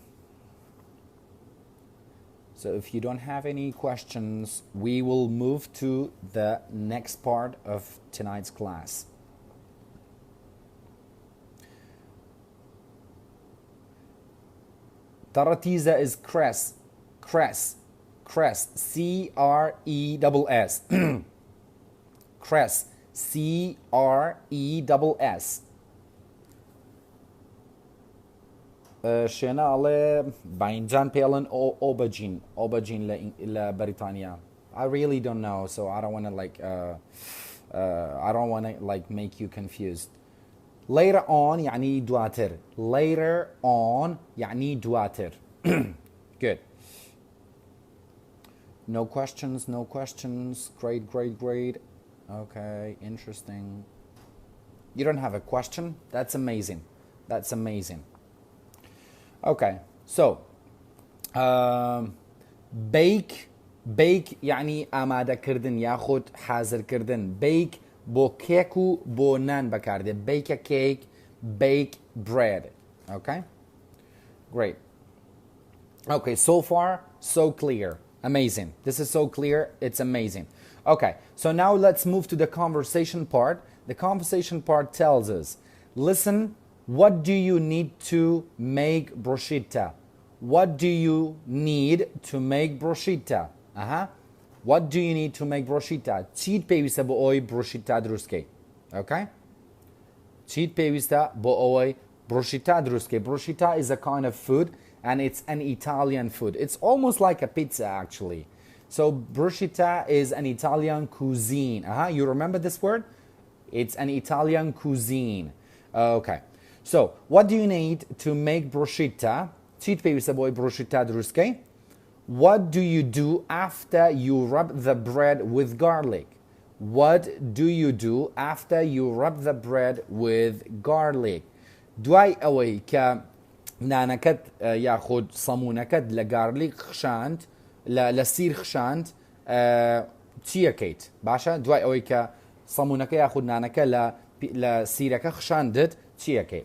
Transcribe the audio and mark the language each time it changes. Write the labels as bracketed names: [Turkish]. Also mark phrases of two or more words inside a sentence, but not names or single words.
[English] So if you don't have any questions, we will move to the next part of tonight's class. Taratiza is cress, C-R-E-S-S. Cress, C-R-E-S-S. [Central Kurdish] شێنە ئەڵێ باینجان پێڵن ئۆبەجین لە بەریتانیا. [English] I really don't know, so I don't want to make you confused. Later on [Central Kurdish] يعني دواتر. [English] Later on [Central Kurdish] يعني دواتر. [English] Good. No questions. Great. Okay, interesting. You don't have a question? That's amazing. Okay, so bake [Central Kurdish] يعني ئامادەکردن یاخود حازرکردن. Bake بۆ کێک و بۆ نان بەکاردێت. [English] Bake a cake, bake bread. Okay? Great. Okay, so far, so clear. Amazing. This is so clear, it's amazing. Okay, so now let's move to the conversation part. The conversation part tells us, listen, what do you need to make bruschetta? What do you need to make bruschetta? What do you need to make bruschetta? [Central Kurdish] چیت پێویستە بۆ ئەوەی bruschetta دروستکەی. Okay? چیت پێویستە بۆ ئەوەی bruschetta دروستکەی. [English] Bruschetta is a kind of food and it's an Italian food. It's almost like a pizza actually. So bruschetta is an Italian cuisine. You remember this word? It's an Italian cuisine. Okay. So what do you need to make bruschetta? [Central Kurdish] چیت پێویستە بۆ ئەوەی bruschetta دروستکەی. [English] What do you do after you rub the bread with garlic? What do you do after you rub the bread with garlic? [Central Kurdish] دوای ئەوەی کە نانەکەت یاخود سەمونەکەت لە گارلیک خشاند لە سیر خشاند چی ئەەکەیت؟ باشە؟ دوای ئەوەی کە سەمونەکە یاخود نانەکە لە سیرەکە خشاندت چی ئەەکەیت؟